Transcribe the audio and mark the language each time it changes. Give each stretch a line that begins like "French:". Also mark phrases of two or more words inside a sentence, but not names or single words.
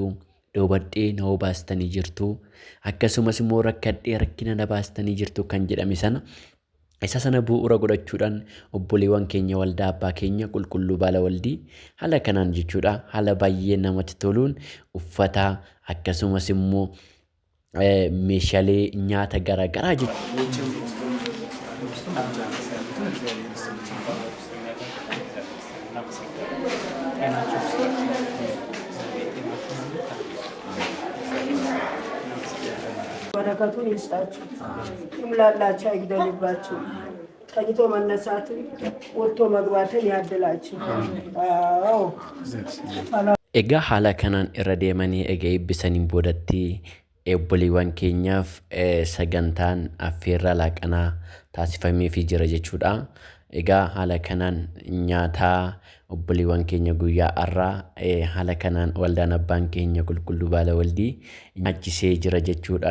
Oromo: Dhoobadhee na obaastanii jirtu akkasumas immoo rakkadhee rakkina na baastanii jirtu kan jedhame sana isa sana bu'uura godhachuudhaan obboleewwan keenya waldaa abbaa keenya qulqulluu baala waldii haala kanaan jechuudha haala baay'ee namatti toluun uffata akkasumas immoo meeshaalee nyaata garagaraa
Amharic: በረከቱን ይስጣችሁ፣ ይምላላችሁ፣ አይግደልባችሁ፣ ተኝቶ መነሳትን ወጥቶ መግባትን ያድላችሁ። አዎ
Oromo: Egaa haala kanaan irra deemanii egaa eebbisaniin boodatti obboleewwan keenyaaf sagantaan affeerraa laaqanaa taasifameefii jira jechuudha. Egaa haala kanaan nyaataa obboleewwan keenya guyyaa har'aa haala kanaan waldaan abbaan keenya qulqulluu baala waldii nyaachisee jira jechuudha.